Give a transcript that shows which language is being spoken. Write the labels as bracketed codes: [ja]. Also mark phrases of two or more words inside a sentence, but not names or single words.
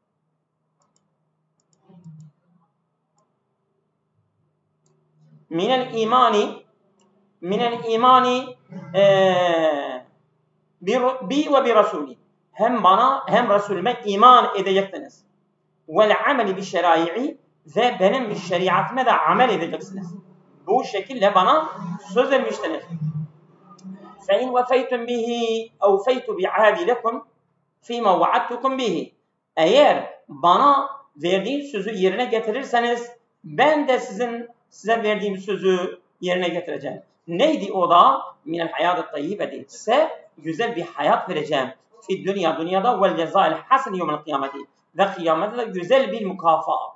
[ar] من الإيمان بي وبرسولي. [tr] Hem bana hem Resulüme iman edeceksiniz. [ar] والعمل بشرائعي, [tr] ve benim şeriatime de amel edeceksiniz. Bu şekilde bana söz vermiştiniz. [ar] فَاِنْ وَفَيْتُمْ بِهِ اَوْفَيْتُ بِعَادِ لَكُمْ فِيمَا وَعَدْتُكُمْ بِهِ. [tr] Eğer bana verdiğim sözü yerine getirirseniz ben de size verdiğim sözü yerine getireceğim. Neydi o da? [ar] من الحياة الطيبة. [tr] Size güzel bir hayat vereceğim. [ar] في الدنيا والجزاء الحسن يوم القيامة. [tr] Ve kıyamette de güzel bir mükafat.